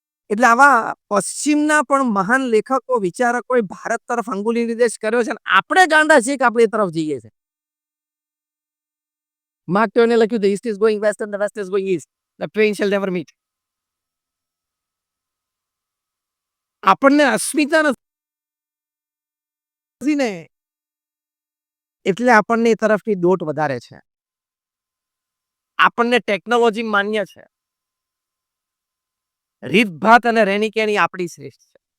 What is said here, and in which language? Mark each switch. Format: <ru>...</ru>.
<gu>એટલે આવા પશ્ચિમના પણ મહાન લેખકો, વિચારકોએ ભારત તરફ અંગુલી નિર્દેશ કર્યો છે, અને આપણે ગાંડા છીએ કે આપણે એ તરફ જઈએ છીએ. માર્ક ટ્વેને લખ્યું,</gu> <en>the east is going west and the west is going east. The twain shall never meet.</en> <gu>આપણને અસ્મિતા નથી ને, એટલે આપણને એ તરફની દોટ વધારે છે. આપણને ટેકનોલોજી માન્ય છે, રીતભાત અને રહેણીકેણી આપણી શ્રેષ્ઠ છે.</gu>